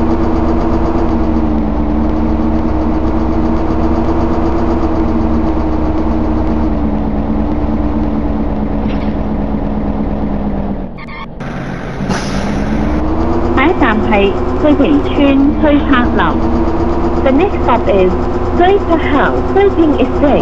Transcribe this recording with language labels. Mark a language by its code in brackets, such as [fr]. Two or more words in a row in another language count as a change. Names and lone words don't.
[yue] 下一站係翠屏村翠柏樓。 [en] The next stop is 翠柏 House 翠屏 Estate。